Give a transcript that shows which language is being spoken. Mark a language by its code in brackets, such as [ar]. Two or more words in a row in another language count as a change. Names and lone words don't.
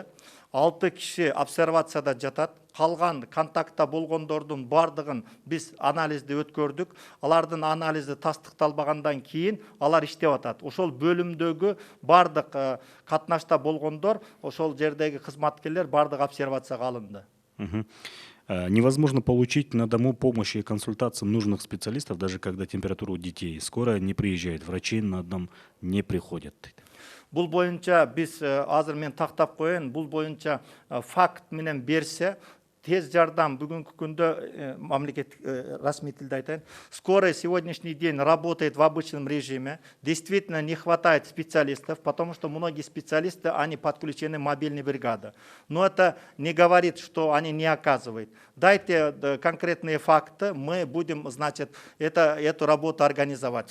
[ky] 6 киши обсервацияда жатат. Калган контактта болгондордун бардыгын биз анализди өткөрдүк. Алардын анализи тастыкталбагандан кийин алар иштеп атат. Ошол бөлүмдөгү бардык катнашта болгондор, ошол жердеги кызматкерлер бардык обсервацияга алынды. [ru] Невозможно получить на дому помощь и консультации нужных специалистов, даже когда температура у детей. Скорая не приезжает, врачи на дом не приходят. [ky] Бул боюнча биз азыр мен тактап коеюн, бул боюнча факт менен берсе, тез жардам бүгүнкү күндө мамлекеттик расмий тилде айтайын. [ru] Скорая сегодняшний день работает в обычном режиме. Действительно не хватает специалистов, потому что многие специалисты, они подключены в мобильные бригады. Но это не говорит, что они не оказывают. Дайте конкретные факты, мы будем, значит, эту работу организовать.